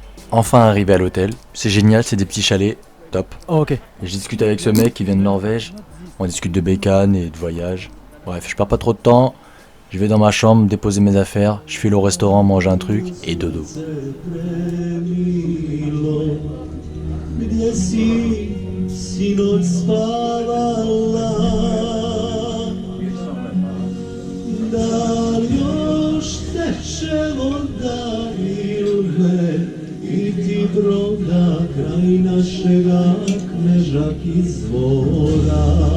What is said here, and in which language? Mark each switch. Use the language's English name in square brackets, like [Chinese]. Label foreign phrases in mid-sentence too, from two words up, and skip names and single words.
[French] Enfin arrivé à l'hôtel. C'est génial, c'est des petits chalets. Top. Oh, ok. Et je discute avec ce mec qui vient de Norvège. On discute de bécane et de voyage. Bref, je perds pas trop de temps. Je vais dans ma chambre déposer mes affaires. Je file au restaurant manger un truc et dodo. [Serbian] Gdje si sinoć spavala, da li još teče voda ilme i ti broda kraj našega Knežak izvora.